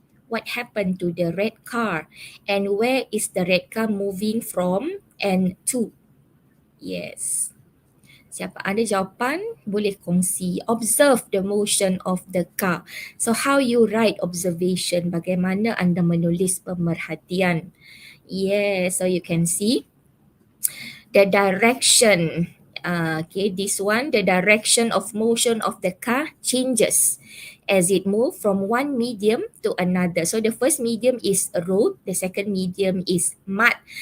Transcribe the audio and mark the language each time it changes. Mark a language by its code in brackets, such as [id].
[en] What happened to the red car? And where is the red car moving from and to? Yes. [ms] Siapa ada jawapan, boleh kongsi. [en] Observe the motion of the car. So how you write observation? [ms] Bagaimana anda menulis pemerhatian? [en] Yes, so you can see the direction. Okay, this one, the direction of motion of the car changes as it moves from one medium to another. So the first medium is road, the second medium is mud.